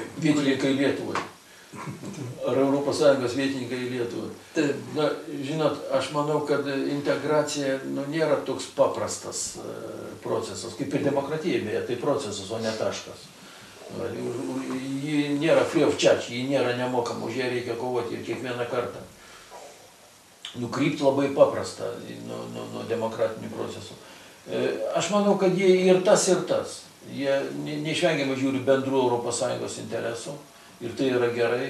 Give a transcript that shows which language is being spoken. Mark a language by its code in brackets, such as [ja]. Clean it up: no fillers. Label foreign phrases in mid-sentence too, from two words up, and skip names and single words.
[lt] Vietininkai Lietuvai. Ar Europos Sąjungos vietininkai į Lietuvą. Na, žinot, aš manau, kad integracija nėra toks paprastas procesas, kaip ir demokratija, beje, tai procesas, o ne taškas. Ji nėra [en] free of charge, [lt] ji nėra nemokama, už ją reikia kovoti ir kiekvieną kartą. Nukrypti labai paprasta nuo demokratinių procesų. Aš manau, kad jie ir tas. Jie neišvengiamai žiūri bendrų Europos Sąjungos interesų. Ir tai yra gerai.